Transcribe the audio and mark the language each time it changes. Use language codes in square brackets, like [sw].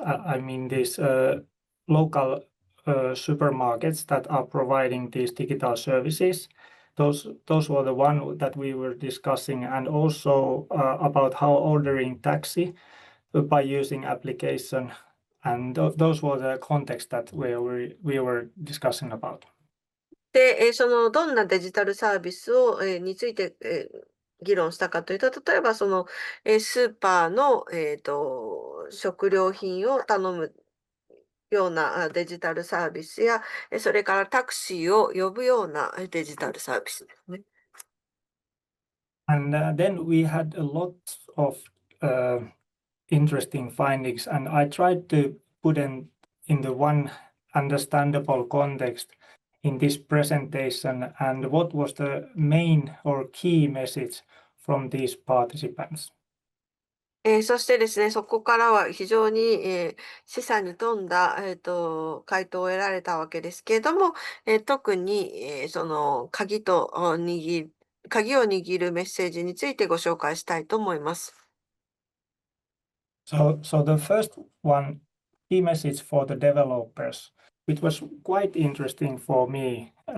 [en] I mean these local supermarkets that are providing these digital services. Those were the one that we were discussing, and also about how ordering taxi by using application. And those were the context that we were discussing about. [ja] で、そのどんなデジタルサービスを、について、議論したかというと、例えばその、スーパーの、食料品を頼むようなデジタルサービスや、それからタクシーを呼ぶようなデジタルサービスですね。 [en] And then we had a lot of interesting findings, and I tried to put them in the one understandable context in this presentation, and what was the main or key message from these participants. [ja] そしてですね、そこからは非常に、示唆に富んだ、回答を得られたわけですけれども、特に、その鍵を握るメッセージについてご紹介したいと思います。 [en] So the first one, key message for the developers, which was quite interesting for me.